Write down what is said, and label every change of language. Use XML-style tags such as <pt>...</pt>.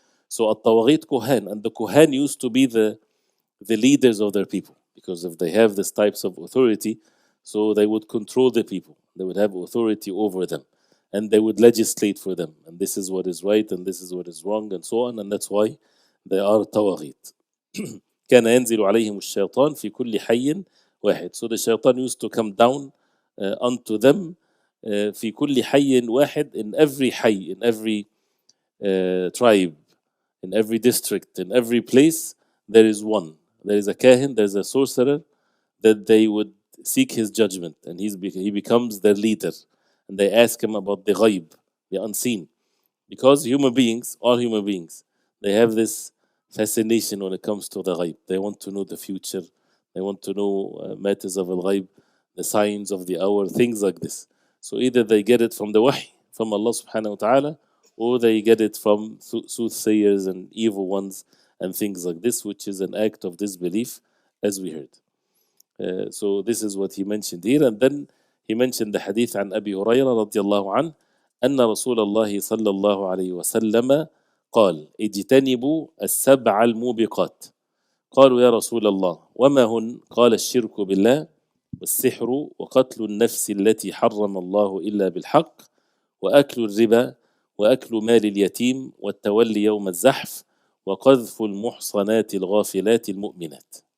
<en>So At-Tawaghit Kuhan, and the Kuhan used to be the leaders of their people, because if they have these types of authority, so they would control the people. They would have authority over them. And they would legislate for them. And this is what is right, and this is what is wrong, and so on. And that's why they are tawaghit.</en> <ar>كان ينزل عليهم الشيطان في كل حي واحد.</ar> <en>So the shaitan used to come down unto them</en> <ar>في كل حي واحد,</ar> <en>in every حي, in every tribe, in every district, in every place, there is one. There is a kahin, there is a sorcerer that they would seek his judgment, and he becomes their leader. And they ask him about the ghaib, the unseen. Because all human beings, they have this fascination when it comes to the ghaib. They want to know the future. They want to know matters of al-ghaib, the signs of the hour, things like this. So either they get it from the wahy, from Allah subhanahu wa ta'ala, or they get it from soothsayers and evil ones and things like this, which is an act of disbelief, as we heard. So this is what he mentioned here. And then he mentioned the hadith</en> <ar>عن أبي هريرة رضي الله عنه أن رسول الله صلى الله عليه وسلم قال اجتنبوا السبع الموبقات. قالوا يا رسول الله وما هن؟ قال الشرك بالله والسحر وقتل النفس التي حرم الله إلا بالحق وأكل الربا وأكل مال اليتيم والتولي يوم الزحف وقذف المحصنات الغافلات المؤمنات.</ar>